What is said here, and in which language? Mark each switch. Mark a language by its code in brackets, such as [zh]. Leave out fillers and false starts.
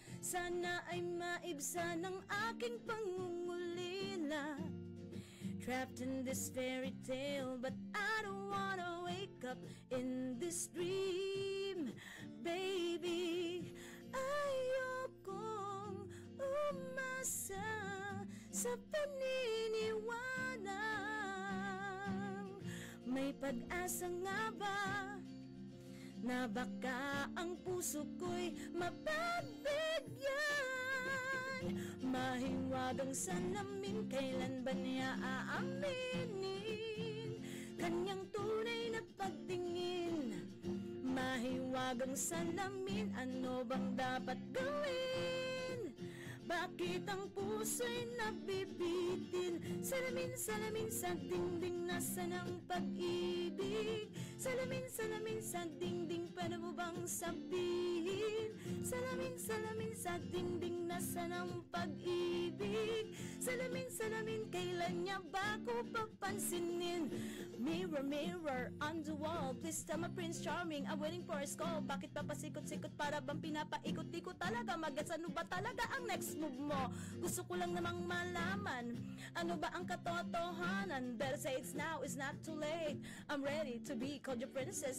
[tl] Sana ay maibsan ng aking pangungulila. [en] Trapped in this fairy tale, but I don't wanna wake up in this dream. [tl] Baby, ayokong umasa sa paniniwalang may pag-asa nga ba na baka ang puso ko'y mapagbigyan? Mahiwagang salamin, kailan ba niya aaminin kanyang tunay na pagtingin? Mahiwagang salamin, ano bang dapat gawin? Bakit ang puso'y nabibitin? Salamin, salamin sa dingding, nasan ang pag-ibig? Salamin, salamin sa dingding, paano mo bang sabihin? Salamin, salamin sa dingding, nasan ang pag-ibig? Salamin, salamin, kailan niya ba ko papansinin? [en] Mirror, mirror on the wall, please tell my Prince Charming, I'm waiting for his call. [tl] Bakit papasikot-sikot, para bang pinapaikot-ikot talaga? Magets, ano ba talaga ang next move mo? Gusto ko lang namang malaman, ano ba ang katotohanan? [en] Better say it's now, it's not too late. I'm ready to be called your princess.